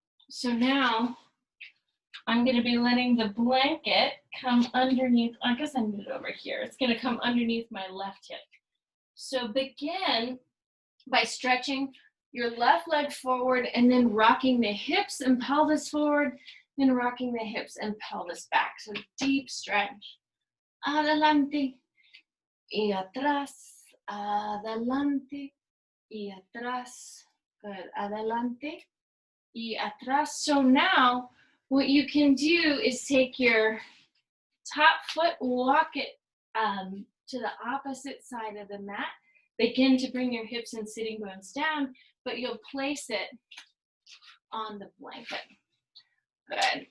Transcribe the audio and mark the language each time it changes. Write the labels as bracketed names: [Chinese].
[English] So now I'm going to be letting the blanket come underneath. I guess I moved it over here. It's going to come underneath my left hip. So begin by stretching your left leg forward and then rocking the hips and pelvis forward, then rocking the hips and pelvis back. So deep stretch. [Spanish] Adelante y atrás, adelante y atrás. [English] Good. [Spanish] Adelante y atrás. [English] So now what you can do is take your top foot, walk it to the opposite side of the mat. Begin to bring your hips and sitting bones down, but you'll place it on the blanket. Good.